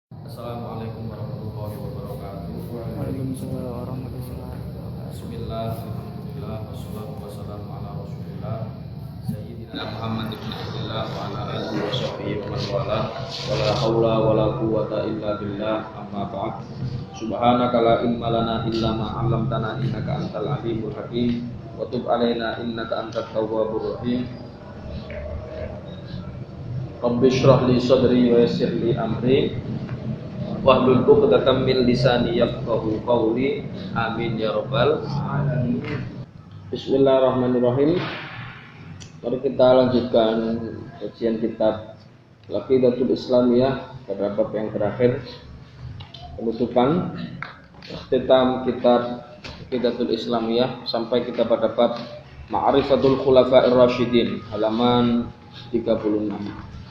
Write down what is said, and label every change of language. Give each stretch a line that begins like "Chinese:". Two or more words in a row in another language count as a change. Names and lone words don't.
Arabic: السلام عليكم ورحمة الله وبركاته. وعليكم السلام ورحمة الله وبركاته. بسم الله، الحمد لله، والصلاة والسلام على رسول الله سيدنا محمد بن عبد الله وعلى آله وصحبه ومن والى ولا حول ولا قوة إلا بالله، أما بعد. سبحانك لا علم لنا إلا ما علمتنا إنك أنت العليم الحكيم وتب علينا إنك أنت التواب الرحيم. رب اشرح لي صدري ويسر لي أمري واحلل عقدة من لساني يفقهوا قولي. آمين يا رب العالمين. Bismillahirrahmanirrahim.
Indonesian: Mari kita lanjutkan kajian kitab Aqidatul Islamiyah pada bab yang terakhir, penutupan ikhtitam kitab Aqidatul Islamiyah sampai kita pada bab Ma'rifatul Khulafa'ir Rasyidin, halaman 36.